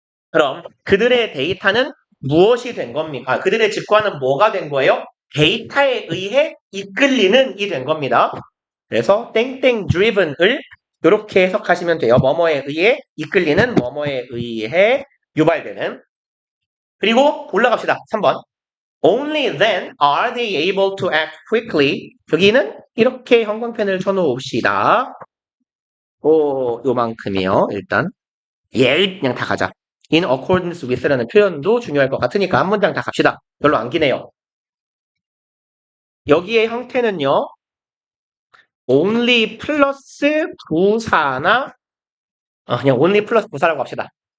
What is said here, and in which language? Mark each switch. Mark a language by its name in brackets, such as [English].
[Korean] 그럼 그들의 데이터는 무엇이 된 겁니까? 그들의 직관은 뭐가 된 거예요? 데이터에 의해 이끌리는 이 된 겁니다. 그래서 땡땡 driven을 이렇게 해석하시면 돼요. 뭐뭐에 의해 이끌리는, 뭐뭐에 의해 유발되는. 그리고 올라갑시다. 3번. [English] Only then are they able to act quickly. [Korean] 여기는 이렇게 형광펜을 쳐놓읍시다. 요만큼이요. 일단 그냥 다 가자. [English] In accordance with [Korean] 라는 표현도 중요할 것 같으니까 한 문장 다 갑시다. 별로 안 기네요. 여기의 형태는요. only 플러스 부사나 그냥 only 플러스 부사라고 합시다.